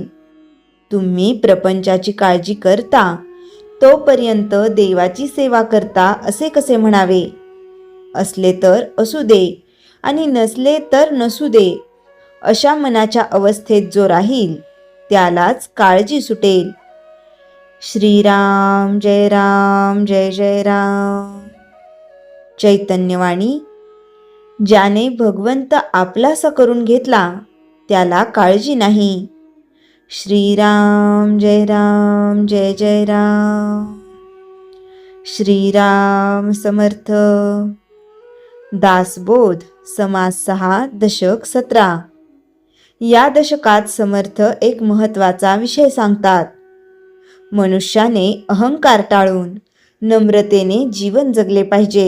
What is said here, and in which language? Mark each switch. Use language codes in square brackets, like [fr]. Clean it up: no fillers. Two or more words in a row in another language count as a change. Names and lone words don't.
[mr] तुम्ही प्रपंचाची काळजी करता तोपर्यंत देवाची सेवा करता असे कसे म्हणावे? असले तर असू दे आणि नसले तर नसू दे, अशा मनाच्या अवस्थेत जो राहील त्यालाच काळजी सुटेल. श्रीराम जय राम जय जय राम. चैतन्यवाणी. ज्याने भगवंत आपलासा करून घेतला त्याला काळजी नाही. श्रीराम जय राम जय जय राम. श्रीराम समर्थ. दासबोध समास 6 दशक 17. या दशकात समर्थ एक महत्त्वाचा विषय सांगतात. मनुष्याने अहंकार टाळून नम्रतेने जीवन जगले पाहिजे.